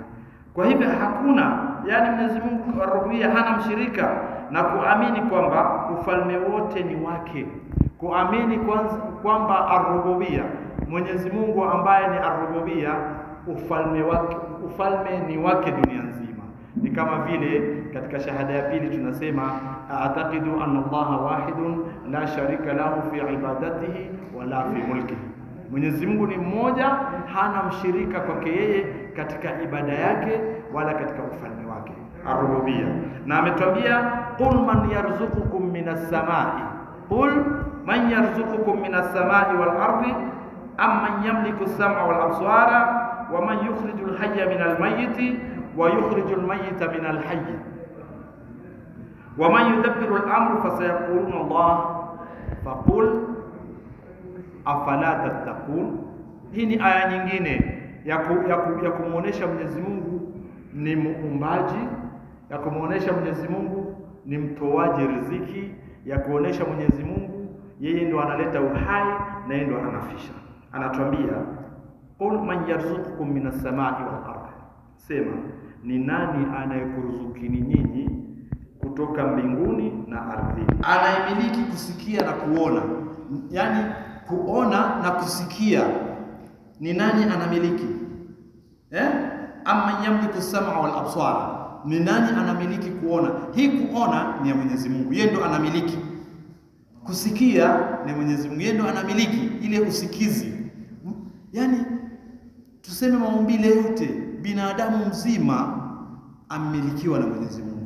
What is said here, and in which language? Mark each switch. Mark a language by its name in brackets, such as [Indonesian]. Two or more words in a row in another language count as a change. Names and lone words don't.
[Swahili] Kwa hivyo hakuna, yani Mwenyezi Mungu ar-rububiyya hana mshirika, na kuamini kwamba ufalme wote ni wake, kuamini kwamba ar-rububiyya, Mwenyezi Mungu ambaye ni ar-rububiyya, ufalme ni wake dunia nzima. Ni kama vile katika shahada ya pili tunasema [Arabic] أعتقد أن الله واحد لا شريك له في عبادته ولا في ملكه. [Swahili] Mwenyezi Mungu ni mmoja, hana mshirika kwake yeye katika ibada yake wala katika ufalme wake, ar-rububiyya. Na ametuambia [Arabic] قل من يرزقكم من السماء قل من يرزقكم من السماء والأرض أمن يملك السمع والأبصار ومن يخرج الحي من الميت ويخرج الميت من الحي ومن يدبر الأمر فسيقولون الله فقل أفلا تتقون. [Swahili] Hii ni aya nyingine ya kumuonesha Mwenyezi Mungu ni muumbaji, ya kumuonesha Mwenyezi Mungu ni mtoaji riziki, ya kuonesha Mwenyezi Mungu yeye ndo analeta uhai na yeye ndo anafisha. [Arabic] Anatuambia قل من يرزقكم من السماء والأرض, [Swahili] sema ni nani anayekuruzukini nyinyi kutoka mbinguni na ardhini. Anayemiliki kusikia na kuona, yani kuona na kusikia, ni nani anamiliki? [Arabic] أمن يملك السمع والأبصار, [Swahili] ni nani anamiliki kuona? Hii kuona ni ya Mwenyezi Mungu, yeye ndo anamiliki. Kusikia ni Mwenyezi Mungu, yeye ndo anamiliki ile usikizi. Yani tuseme maumbile yote, binadamu mzima amilikiwa na Mwenyezi Mungu.